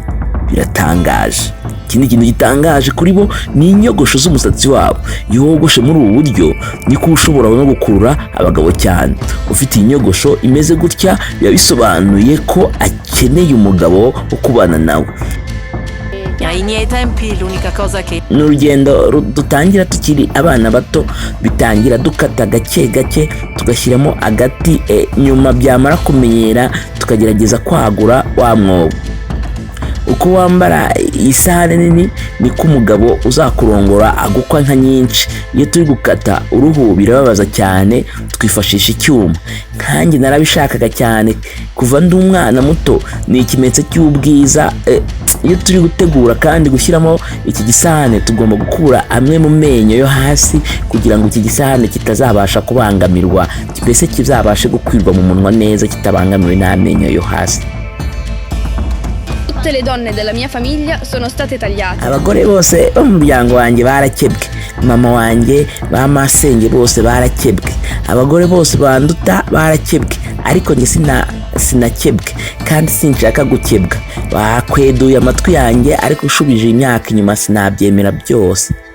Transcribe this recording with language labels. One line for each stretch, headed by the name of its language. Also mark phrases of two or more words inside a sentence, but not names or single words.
Kinyarwanda: Biratangaje. Ikindi kintu gitangaje kuri bo ni inyogosho z'umusatsi wabo. Iyo wogoshe muri ubu buryo niko ushobora no gukurura abagabo cyane. Ufite inyogosho imeze gutya biba bisobanuye ko akeneye umugabo wo kubana nawe.
Italian: Ai miei tempi l'unica cosa che
Kinyarwanda: n'urugendo dutangira tukiri abana bato, bitangira dukata gake gake tugashyiramo agati, nyuma byamara kumenyera tukagerageza kwagura wa mwobo. Uko wambara isahane nini niko umugabo uzakurongora agukwa nka nyinshi. Iyo turi gukata uruhu birababaza cyane, twifashisha icyuma. Kanjye narabishakaga cyane kuva ndi umwana muto, ni ikimenyetso cy'ubwiza. Iyo turi gutegura kandi gushyiramo iki gisahane tugomba gukura amwe mu menyo yo hasi kugira ngo iki gisahane kitazabasha kubangamirwa, mbese kizabashe gukwirwa mu munwa neza kitabangamiwe n'amenyo yo hasi.
Italian: Tutte le donne della mia famiglia sono state tagliate.
Kinyarwanda: Abagore bose bo mu muryango wanjye barakebwe. Mama wanjye, ba masenge bose barakebwe. Abagore bose banduta barakebwe, ariko njye sinakebwe kandi sinshaka gukebwa. Bakweduye amatwi yanjye, ariko ushubije imyaka inyuma sinabyemera byose.